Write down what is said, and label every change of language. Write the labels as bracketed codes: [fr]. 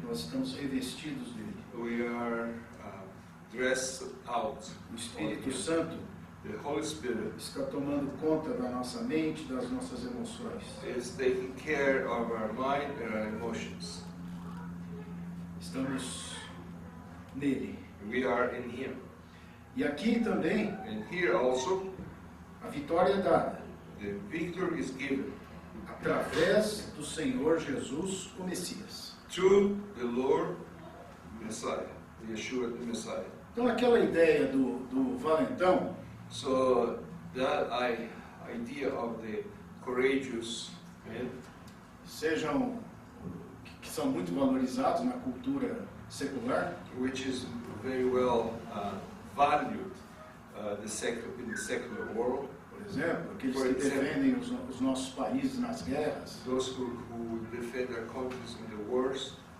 [pt] Nós estamos revestidos dele. [en] We are dressed out. [pt] O Espírito Santo [en] The Holy Spirit [pt] está tomando conta da nossa mente, das nossas emoções. [en] is taking care of our mind and our emotions. [pt] Estamos nele. [en] We are in Him. [pt] E aqui também [en] And here also, [pt] a vitória é dada [en] the victory is given [pt] através do Senhor Jesus, o Messias. [en] through the Lord Messiah, Yeshua the Messiah. [pt] Então aquela ideia do valentão, [en] So that idea of the courageous man, [pt] sejam que são muito valorizados na cultura secular, [en] which is very well valued in the secular world, [pt] por exemplo, aqueles Por que exemplo. defendem os nossos países nas guerras, [en] those who defend their countries in the wars,